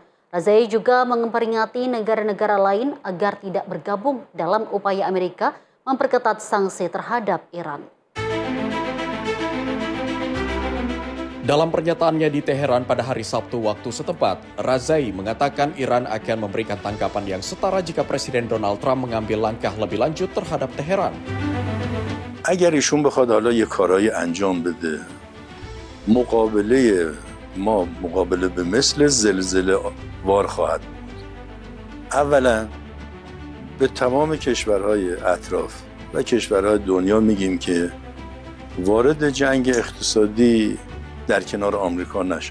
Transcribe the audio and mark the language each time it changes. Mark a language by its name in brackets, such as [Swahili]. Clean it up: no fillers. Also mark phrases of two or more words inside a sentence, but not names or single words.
[Indonesian] Razai juga memperingati negara-negara lain agar tidak bergabung dalam upaya Amerika memperketat sanksi terhadap Iran. Dalam pernyataannya di Teheran pada hari Sabtu waktu setempat, Razai mengatakan Iran akan memberikan tanggapan yang setara jika Presiden Donald Trump mengambil langkah lebih lanjut terhadap Teheran. [Persian] اگر ایشون بخواد حالا یه کارایی انجام بده مقابله ما مقابله به مثل زلزله وار خواهد بود. اولا به تمام کشورهای اطراف و کشورهای دنیا میگیم که وارد جنگ اقتصادی در کنار آمریکا نشن.